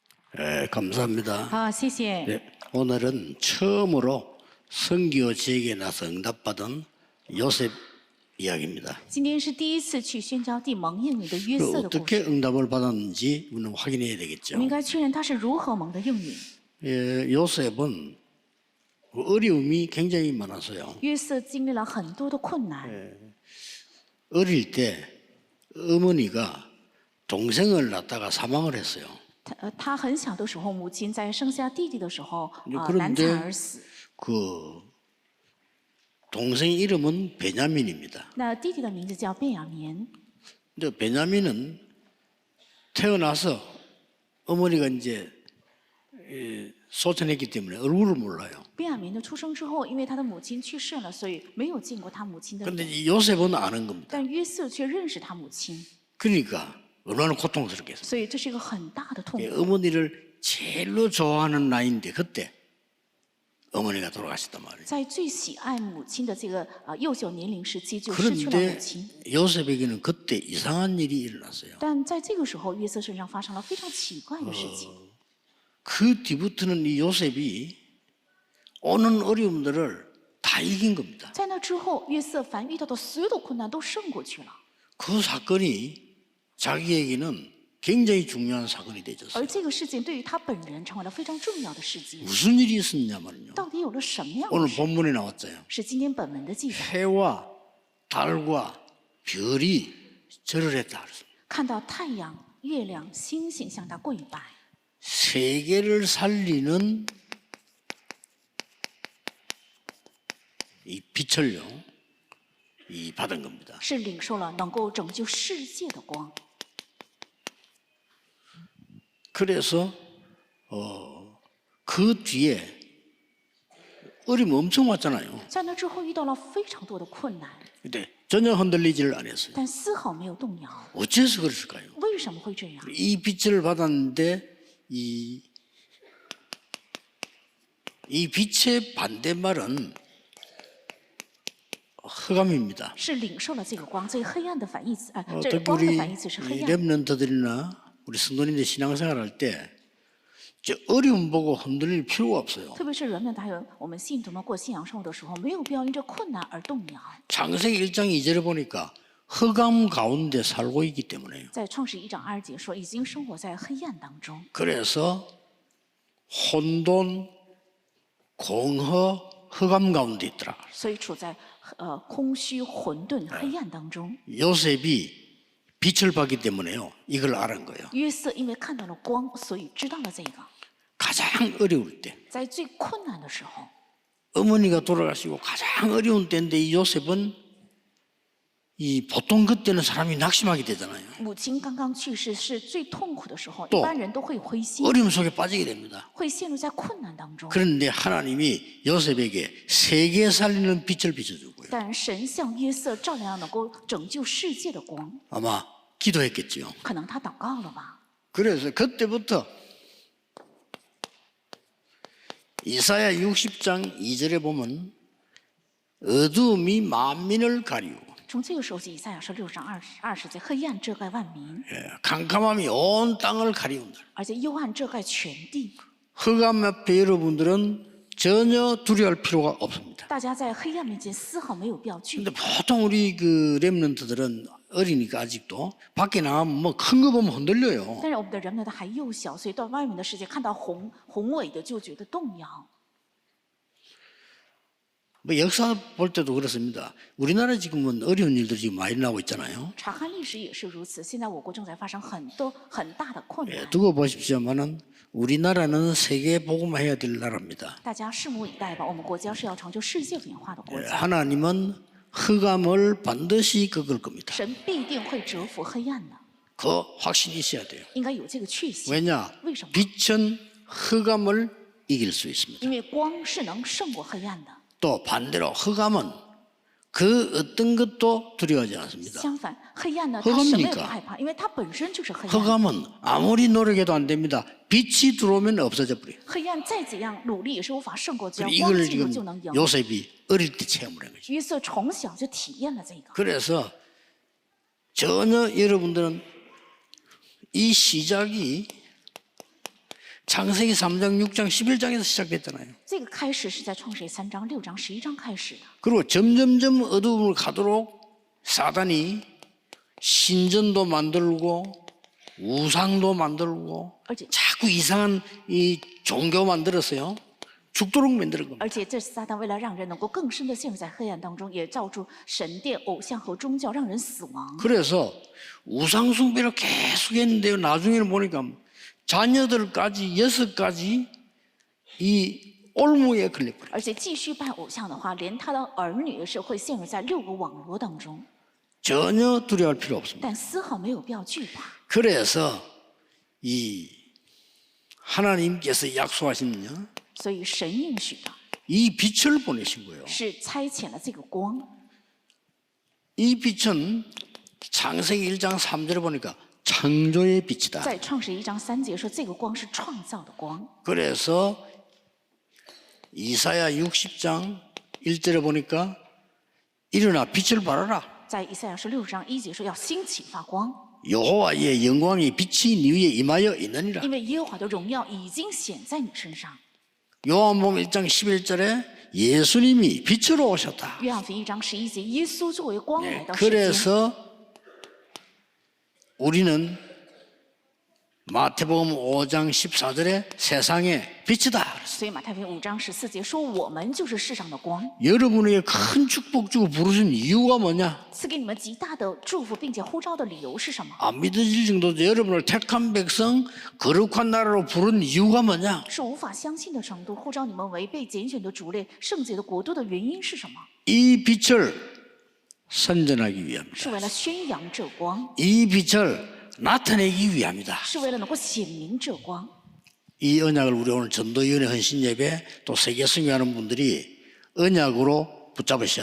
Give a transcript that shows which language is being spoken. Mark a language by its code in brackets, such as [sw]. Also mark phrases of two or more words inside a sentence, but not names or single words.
[ko] 감사합니다. [zh] 好，谢谢。 [ko] 네, 오늘은 처음으로 선교 지역에 나서 응답받은 요셉 이야기입니다. [zh] 今天是第一次去宣教地蒙应允的约瑟的故 [ko] 어떻게 [zh] 事， [ko] 응답을 받았는지 우리는 확인해야 [zh] 我 [ko] 되겠죠. [zh] 们应该确认他是如何蒙的应允。 [ko] 요셉은 어려움이 굉장히 많았어요. [zh] 约瑟经历了很多的困难， [ko] 어릴 때 어머니가 동생을 낳다가 사망을 했어요. [zh] 他很小的时候，母亲在生下弟弟的时候， [ko] 그런데 [zh] 难产而死。 [ko] 그 동생 이름은 베냐민입니다. [zh] 那弟弟的名字叫便雅悯。 [ko] 근데 베냐민은 태어나서 어머니가 이제 소천했기 때문에 얼굴을 몰라요. [zh] 便雅悯的出生之后，因为他的母亲去世了，所以没有见过他母亲的 [ko] 그런데 [zh] 脸。 [ko] 이 요셉은 아는 겁니다. [zh] 但约瑟却认识他母亲， [ko] 그러니까 얼마나 고통스럽겠어요. [zh] 所以这是一个很大的痛苦。 [ko] 어머니를 제일로 좋아하는 나이인데 그때 어머니가 돌아가셨단 말이에요. [zh] 在最喜爱母亲的这个幼小年龄时期，就失去了母 [ko] 그런데 [zh] 亲。 [ko] 요셉에게는 그때 이상한 일이 일어났어요. [zh] 但在这个时候，约瑟身上发生了非常奇怪的事情。 [ko] 그 뒤부터는 이 요셉이 오는 어려움들을 다 이긴 겁니다. [zh] 在那之后，约瑟凡遇到的所有的困难都胜过去了。 [ko] 그 사건이 자기에게는 굉장히 중요한 사건이 되졌어요. [zh] 而这个事件对于他本人成为了非常重要的事件。 [ko] 무슨 일이 있었냐면요. [zh] 到底有了什么样的 [ko] 오늘 [zh] 事？ [ko] 본문에 나왔어요. [zh] 是今天本文的记载。 [ko] 해와 달과 별이 절을 했다. 그랬습니다. [zh] 看到太阳、月亮、星星向他跪拜， [ko] 세계를 살리는 이 빛을요, 이 받은 겁니다. [zh] 是领受了能够拯救世界的光。 [ko] 그래서 그 뒤에 어려움 엄청 왔잖아요. [zh] 在那之后遇到了非常多的困难， [ko] 근데 전혀 흔들리지를 않았어요. [zh] 但丝毫没有动摇。 [ko] 어째서 그랬을까요? [zh] 为什么会这样？ [ko] 이 빛을 받았는데 이 빛의 반대말은 흑암입니다. [zh] 是领受了这个光，所以黑暗的反义词，这 [ko] 특히 [zh] 光的 [ko] 우리 [zh] 反义词是黑暗。 [ko] 렘넌트들이나 우리 성도님들 신앙생활할 때 저 어려움 보고 흔들릴 필요가 없어요. [zh] 特别是人们还有我们信徒们过信仰生活的时候，没有必要因着困难而动摇。 [ko] 창세기 1장 2절에 보니까 흑암 가운데 살고 있기 때문에요. [zh] 在创世1章2节说，已经生活在黑暗当中， [ko] 그래서 혼돈, 공허, 흑암 가운데 있더라. [zh] 所以处在空虚、混沌、黑暗当中。 [ko] 요셉이 빛을 봤기 때문에요. 이걸 알은 거예요. [zh] 约瑟因为看到了光，所以知道了这个。 [ko] 가장 어려울 때, [zh] 在最困难的时候， [ko] 어머니가 돌아가시고 가장 어려운 때인데 이 요셉은 이 보통 그때는 사람이 낙심하게 되잖아요. [zh] 母亲刚刚去世是最痛苦的时候， [ko] 또 [zh] 一般人都会灰心， [ko] 어려움 속에 빠지게 됩니다. [zh] 会陷入在困难当中。 [ko] 그런데 하나님이 요셉에게 세계 살리는 빛을 비춰주고요. [zh] 但神向约瑟照亮能够拯救世界的光， [ko] 아마 기도했겠죠. [zh] 可能他祷告了吧。 [ko] 그래서 그때부터 이사야 60장 2절에 보면 어두움이 만민을 가리우고 [zh] 从这个时候起，以赛亚说6章20节，黑暗遮盖万民， [ko] 캄캄함이 온 땅을 가리운다. [zh] 而且幽暗遮盖全地。 [ko] 흑암 앞에 여러분들은 전혀 두려워할 필요가 없습니다. [zh] 大家在黑暗面前丝毫没有必要惧 [ko] 근데 [zh] 怕。 [ko] 보통 우리 그 렘넌트들은 어리니까 아직도 밖에 나가면 뭐 큰 거 보면 흔들려요. [zh] 但是我们的人们还幼小，所以到外面的世界看到宏伟的就觉得动摇。 [ko] 뭐 역사 볼 때도 그렇습니다. 우리나라 지금은 어려운 일들이 지금 많이 나오고 있잖아요. [zh] 查看历史也是如此，现在我国正在发生很多很大的困难。 [ko] 두고 보십시오만은 우리나라는 세계 복음화해야 될 나라입니다. [zh] 大家拭目以待吧，我们国家是要成就世界文化的国家， [ko] 하나님은 흑암을 반드시 꺾을 겁니다. [zh] 神必定会折服黑暗的， [ko] 그 확신이 있어야 돼요. [zh] 应该有这个确信。 [ko] 왜냐? [zh] 为什么？ [ko] 빛은 흑암을 이길 수 있습니다. [zh] 因为光是能胜过黑暗的。 [ko] 또 반대로 흑암은 그 어떤 것도 두려워하지 않습니다. [zh] 相反，黑暗呢，它什么也不 [ko] 흑암이니까 [zh] 害怕，因为它本身就是黑暗。 [ko] 흑암은 아무리 노력해도 안 됩니다. 빛이 들어오면 없어져 버려요. [zh] 黑暗再怎样努力也是无法胜过，只要光 [ko] 이걸 [zh] 进入 [ko] 지금 [zh] 就能赢。 [ko] 요셉이 어릴 때 체험을 한 거죠. [zh] 约瑟从小就体验了这个， [ko] 그래서 전혀 여러분들은 이 시작이 창세기 3장, 6장, 11장에서 시작됐잖아요. [zh] 这个开始是在创世3章、6章、11章开始的。 [ko] 그리고 점점점 어두움을 가도록 사단이 신전도 만들고 우상도 만들고 어째- 자꾸 이상한 이 종교 만들었어요. 죽도록 만드는 겁니다. [zh] 而且这撒旦为了让人能够更深的陷入在黑暗当中，也造出神殿、偶像和宗教，让人死亡。 [ko] 그래서 우상 숭배를 계속 했는데요. 나중에는 보니까 자녀들까지 6가지 이 올무에 걸려버려요. [zh] 而且继续拜偶像的话，连他的儿女是会陷入在6个网罗当中， [ko] 전혀 두려워할 필요 없습니다. [zh] 但丝毫没有必要惧怕。 [ko] 그래서 이 하나님께서 약속하시면요. [zh] 所以神应许的 [ko] 이 빛을 보내신 거예요. [zh] 是差遣了这个光， [ko] 이 빛은 창세기 1장 3절에 보니까 창조의 빛이다. [zh] 在创世1章3节说这个光是创造的光。 [ko] 그래서 이사야 60장 1절에 보니까 일어나 빛을 발하라. [zh] 在以赛亚书6章1节说要兴起发光， [ko] 여호와의 영광이 빛이 네 위에 임하여 있느니라. [zh] 因为耶和华的荣耀已经显在你身上。 [ko] 요한복음 1장 11절에 예수님이 빛으로 오셨다. [zh] 约翰福音1章11节，耶稣作为光来到世间。 [ko] 그래서 우리는 마태복음 5장 14절에 세상의 빛이다. [zh] 所以马太福音5章14节说，我们就是世上的光， [ko] 여러분에게 큰 축복 주고 부르신 이유가 뭐냐? [zh] 赐给你们极大的祝福，并且呼召的理由是什么？ [ko] 안 믿어질 정도로 여러분을 택한 백성, 거룩한 나라로 부른 이유가 뭐냐? [zh] 是无法相信的程度，呼召你们为被拣选的族类、圣洁的国度的原因是什么？ [ko] 이 빛을 선전하기 위함이다. [zh] 是为了宣扬这光， [ko] 이 빛을 나타내기 위함이다. [zh] 是为了能够显明这光。 [ko] 이 언약을 우리 오늘 전도위원회 헌신 예배 또 세계 승리하는 분들이 언약으로 붙잡으셔야